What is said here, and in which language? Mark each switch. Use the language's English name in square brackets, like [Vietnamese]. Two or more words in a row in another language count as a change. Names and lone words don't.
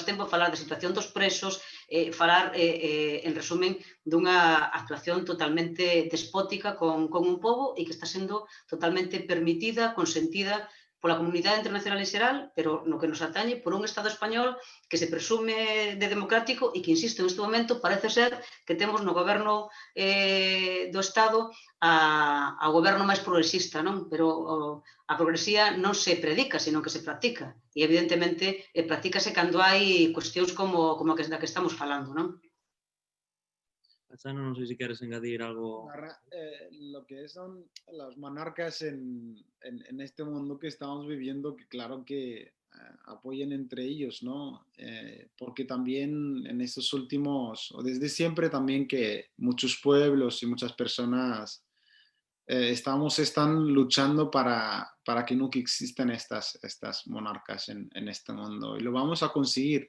[Galician] tempo a falar da situación dos presos, falar, en resumen, dunha actuación totalmente despótica con un pobo e que está sendo totalmente permitida, consentida pola comunidade internacional en xeral, pero no que nos atañe por un Estado español que se presume de democrático e que, insisto, neste momento parece ser que temos no goberno do Estado ao goberno máis progresista, non? Pero a progresía non se predica, sino que se practica. E, evidentemente, practícase cando hai cuestións como a que estamos falando, non? Hassana, [Spanish] no sé si quieres añadir algo. Lo que son los monarcas en este mundo que estamos viviendo, que claro que apoyen entre ellos, ¿no? Porque también en estos últimos, o desde siempre también, que muchos pueblos y muchas personas están luchando para que nunca existan estas monarcas en este mundo, y lo vamos a conseguir.